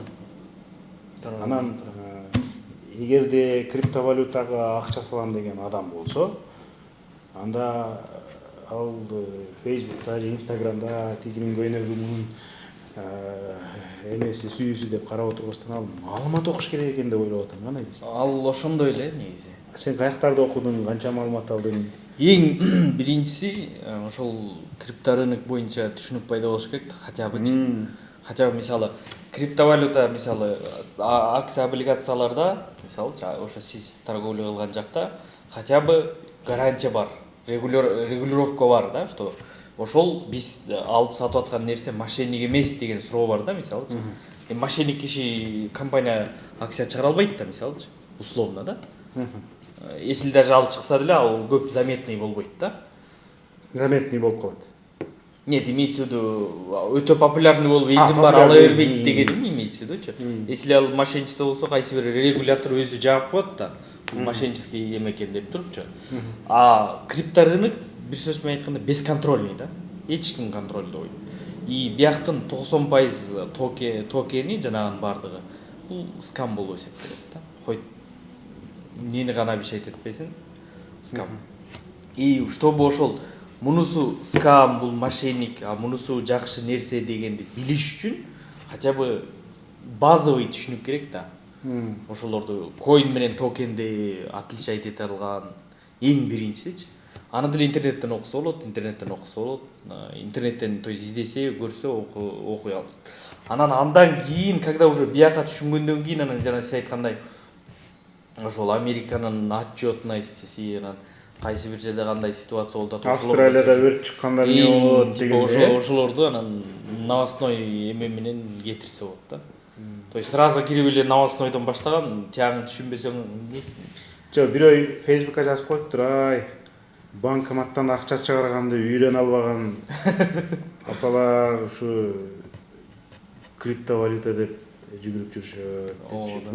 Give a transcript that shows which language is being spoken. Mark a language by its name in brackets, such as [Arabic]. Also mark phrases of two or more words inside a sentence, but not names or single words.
[Kyrgyz] Анан эгерде криптовалютага акча салам деген адам болсо, анда ал Facebook'та же Instagram'да тигинин көйнөгү мунун эмеси сүйүүсү деп карап отурбастан ал маалымат окуш керек экен деп ойлоп атам. Кандай дейсиң? Ал ошондой эле негизи. Сен каяктарда окудуң, канча маалымат алдың? Эң биринчиси ошол крипторынок боюнча түшүнүк пайда болуш керек, [Russian] хотя бы. Хотя бы [Kyrgyz] мисалы криптовалюта, мисалы акция облигацияларда, мисалы ошо сиз торговля кылган жакта [Russian] хотя бы [Kyrgyz] гарантия бар, регулировка бар да, что ошол биз алып сатып аткан нерсе мошенник эмес деген суроо бар да, мисалы. Мошенник киши компания акция чыгара албайт да, мисалы, условно да. [Russian] Если даже [Kyrgyz] ал чыкса деле, ал көп заметный болбойт да. Заметный болуп калат. [Russian] Нет, имеется в виду [Kyrgyz] өтө популярный болуп элдин баары ала бербейт дегеним [Russian] имеется в видучу. [Kyrgyz] Если ал мошенничество болсо, кайсы бир регулятор өзү жаап коет да, мошеннический эме экен деп турупчу. А крипторынок бир сөз менен айтканда бесконтрольный да. Эч ким контролдобойт. И бияктын 90% токени жанагынын бардыгы бул скам болуп эсептелет да. Хой нени гана бишет этпесин, скам. [Russian] И чтобы [Kyrgyz] ошол мунусу скам, бул мошенник, а мунусу жакшы нерсе дегенди билиш үчүн [Russian] хотя бы [Kyrgyz] базовый түшүнүк керек да. Ошолорду коин менен токенди отличать эте алган эң биринчисичи. аны деле интернеттен окуса болот, интернеттен [Russian] то есть [Kyrgyz] издесе, көрсө окуй алат. Андан кийин, [Russian] когда уже [Kyrgyz] бияка түшүнгөндөн кийин, анан жана сиз айткандай ошол Американын отчетуна истеси, анан кайсы бир жерде кандай ситуация болуп атат, Австралияда өрт чыкканда эмне болот дегенде. ошолорду анан новостной эме менен кетирсе болот да. [Russian] То есть сразу [Kyrgyz] кирип эле новостнойдон баштаган, тиягын түшүнбесең эмнесин. Жок, бирөө Facebookка жазып коюптур, ай. Банкоматтан акча чыгарганды үйрөнө албаган апалар ушу криптовалюта деп жүгүрүп жүрүшөт.